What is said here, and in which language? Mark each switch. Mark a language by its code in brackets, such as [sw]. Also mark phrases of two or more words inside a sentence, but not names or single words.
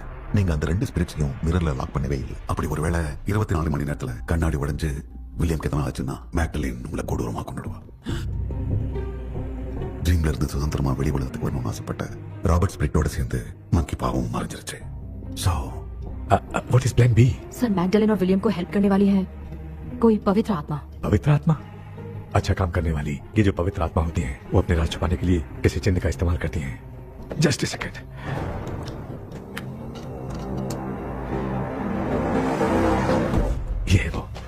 [ta] நீங்க அந்த ரெண்டு ஸ்பிரிட்ஸையும் மிரர்ல லாக் பண்ணவே இல்லை. அப்படி ஒருவேளை 24 மணி நேரத்துல கண்ணாடி உடைஞ்சு வில்லியம்க்கு எதனா ஆச்சுன்னா மேக்டலின் உங்களை கொடூரமா கொண்டுடுவா. ட்ரீம்ல இருந்து சுதந்திரமா வெளி உலகத்துக்கு வரணும்னு ஆசைப்பட்ட ராபர்ட் ஸ்பிரிட்டோட சேர்ந்து மங்கி பாவம் மறைஞ்சிருச்சு. சோ [en] What is plan B? [hi] सर मैगडलिन और विलियम को हेल्प करने वाली है कोई पवित्र आत्मा. पवित्र आत्मा? अच्छा काम करने वाली ये जो पवित्र आत्मा होती हैं वो अपने राज छुपाने के लिए किसी चिन्ह का इस्तेमाल करती हैं. [en] just a second. [hi] ये है वो.